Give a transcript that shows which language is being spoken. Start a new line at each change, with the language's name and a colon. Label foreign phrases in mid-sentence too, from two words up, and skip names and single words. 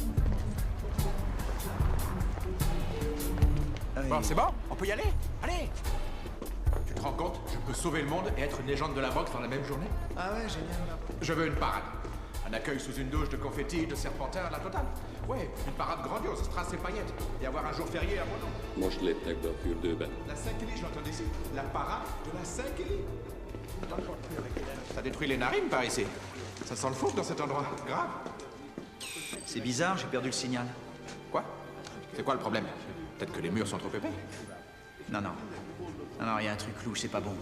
French: Bon, c'est bon? On peut y aller? Allez! Tu te rends compte? Je peux sauver le monde et être une légende de la boxe dans la même journée? Ah ouais, génial. Je veux une parade. Un accueil sous une douche de confettis, de serpentins, la totale. Ouais, une parade grandiose, strass et paillettes. Et avoir un jour férié à mon nom.
Hungarian: Most léptek be a fürdőbe.
French: La Saint-Kelly, je l'entends d'ici. La parade de la Saint-Kelly. Ça détruit les narines par ici. Ça sent le fou dans cet endroit. Grave. C'est bizarre, j'ai perdu le signal. Quoi? C'est quoi le problème? Peut-être que les murs sont trop épais. Non, il y a un truc louche, c'est pas bon.